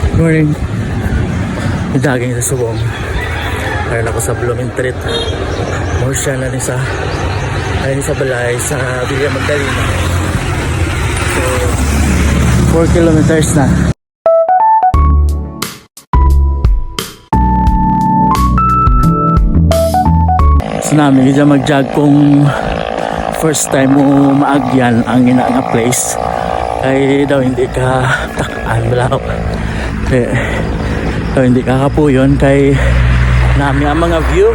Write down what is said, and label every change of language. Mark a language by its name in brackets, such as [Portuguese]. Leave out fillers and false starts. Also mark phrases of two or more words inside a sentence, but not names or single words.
[Hiligaynon] morning. Jogging sa Subong. Karon ako sa Blooming Treat. More siya na rin sa balay sa Villa Magdalena. So 4 kilometers na. So namin kita mag-jog kung [English] first time [Hiligaynon] mo maagyan ang ina nga place. Ay daw hindi ka takaan balaw. Daw hindi ka kapuyon kay nami ang mga view.